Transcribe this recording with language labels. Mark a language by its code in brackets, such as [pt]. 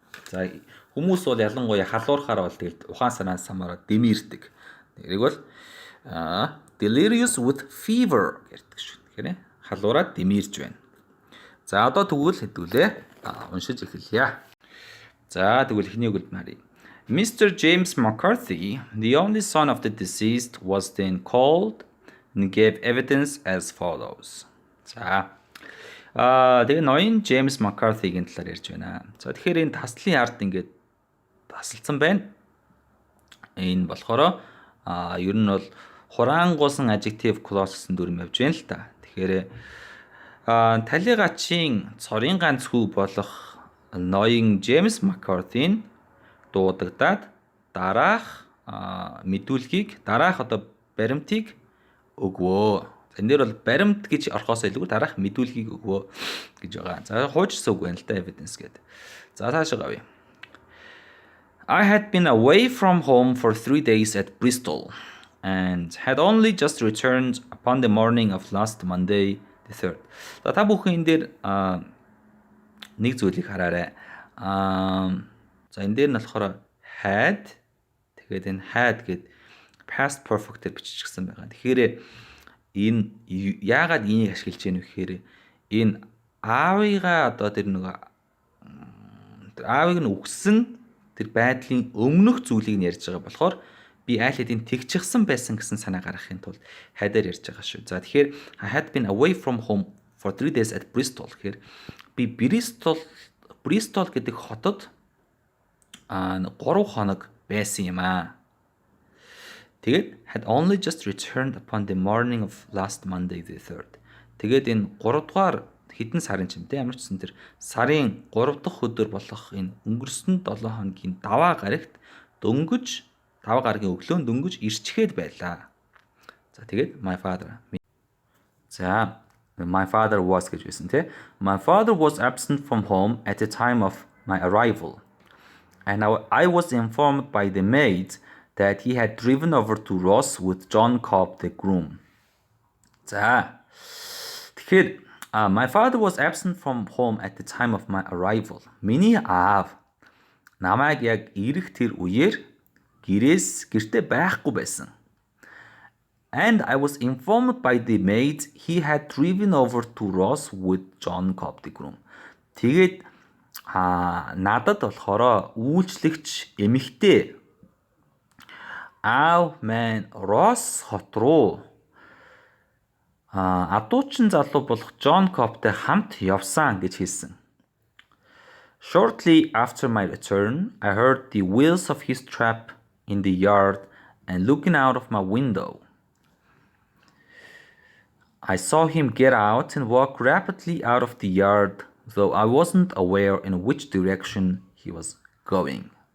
[mn] За хүмүүс бол ялангуяа халуурахаар бол тэгэл ухаан санаа самаараа дэмэрдэг. Тэрийг бол delirious with fever гэдэг шүү. Тэгэхээр халуураад дэмэрж байна. За одоо тэгвэл хэдүүлээ. Уншиж эхэлье. За тэгвэл эхний үгэлд нарыг. Mr. [en] James McCarthy, the only son of the deceased, was then called and gave evidence as follows. [mn] За тэгээ ноён James McCarthy-гийн талаар ярьж байна. За тэгэхээр энэ таслын ард ингээд тасалсан байна. Энэ болохоор ер нь бол хураангуусан adjective clause гэсэн дүрм явж байна л та. Тэгэхээр талигачийн цорын ганц хүү болох ноён James McCarthy-н дуудагдаад дараах мэдүүлгийг дараах одоо баримтыг өгвөө. Энэ дээр бол баримт гэж орохоос илүү дараах мэдүүлгийг өгвөө гэж байгаа. За хуучсан үг байна л да evidence гэдэг. За цаашаа гавъя. [en] I had been away from home for 3 days at Bristol and had only just returned upon the morning of last Monday the 3rd. [mn] За та бүхэн энэ дээр нэг зүйлийг хараарай. За энэ дээр нь болохоор had тэгээд энэ had гэд past perfect-ээр биччихсэн байгаа. Тэгэхээр энэ яагаад энийг ашиглаж яах вэ гэхээр энэ аавыгаа одоо тэр нөгөө аавыг нь үгсэн тэр байдлын өмнөх зүйлийг нь ярьж байгаа болохоор би айл хэдийн тэгчихсэн байсан гэсэн санаа гаргахын тулд had-аар ярьж байгаа шүү. За тэгэхээр [en] I had been away from home for 3 days at Bristol [mn] гэхээр би Bristol гэдэг хотод 3 хоног байсан юм аа. Тэгээд [en] had only just returned upon the morning of last Monday the 3rd. [mn] Тэгээд энэ 3 дугаар хэдэн сарын ч юм те ямар ч гэсэн тэр сарын 3 дахь өдөр болох энэ өнгөрсөн 7 хоногийн даваа гарагт дөнгөж даваа гарагийн өглөө дөнгөж ирчгээд байлаа. За тэгээд my father. За [en] my father was [mn] гэж байсан те. [en] My father was absent from home at the time of my arrival. And I was informed by the maid that he had driven over to Ross with John Cobb the groom. За. [mn] Тэгэхээр [en] my father was absent from home at the time of my arrival. [mn] Миний аав намайг яг ирэх тэр үеэр гэртээ байхгүй байсан. [en] And I was informed by the maid he had driven over to Ross with John Cobb the groom. [mn] Тэгээд надад болохоор үйлчлэгч эмэгтэй аав маань Росс хот руу адуучин залуу болох John Cobb-тай хамт явсан гэж хэлсэн. [en] Shortly after my return, I heard the wheels of his trap in the yard and looking out of my window. I saw him get out and walk rapidly out of the yard, though I wasn't aware in which direction he was going.